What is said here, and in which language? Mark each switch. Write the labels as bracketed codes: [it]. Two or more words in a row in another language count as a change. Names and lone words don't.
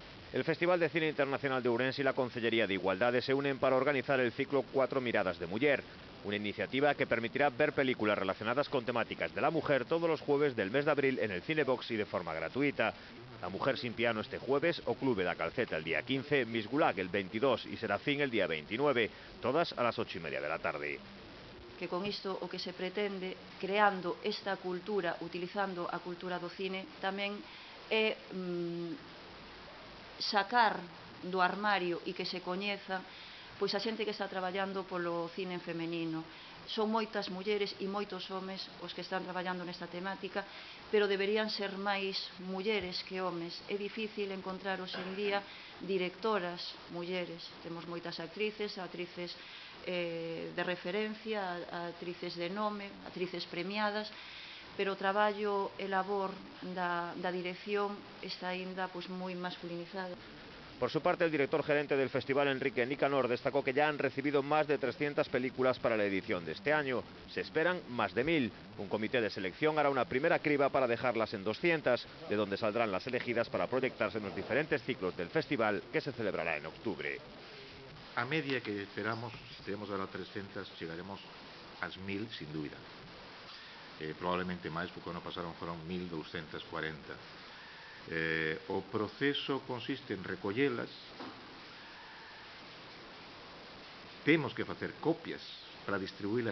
[es] El Festival de Cine Internacional de Ourense y la Concellería de Igualdade se unen para organizar el ciclo Cuatro Miradas de Muller, una iniciativa que permitirá ver películas relacionadas con temáticas de la mujer todos los jueves del mes de abril en el Cinebox y de forma gratuita. La Mujer sin piano este jueves, O Clube da Calceta el día 15, Miss Gulag el 22 y Serafín el día 29, todas a las 8:30 de la tarde. [gl] Que con isto o que se pretende, creando esta cultura, utilizando a cultura do cine, tamén é sacar do armario e que se coñeza pois a xente que está traballando polo cine en femenino. Son moitas mulleres e moitos homes os que están traballando nesta temática, pero deberían ser máis mulleres que homes. É difícil encontrar hoxe en día directoras mulleres. Temos moitas actrices de referencia, actrices de nome, actrices premiadas, pero o traballo e labor da dirección está aínda moi masculinizado. [es] Por su parte, el director gerente del festival, Enrique Nicanor, destacó que ya han recibido más de 300 películas para la edición de este año. Se esperan más de 1000. Un comité de selección hará una primera criba para dejarlas en 200, de donde saldrán las elegidas para proyectarse en los diferentes ciclos del festival que se celebrará en octubre. A media que esperamos, si tenemos ahora 300, [gl] llegaremos ás 1000 sin dúbida. Probablemente máis, porque o ano pasado foron 1240. O proceso consiste en recollelas, temos que facer copias para distribuílas.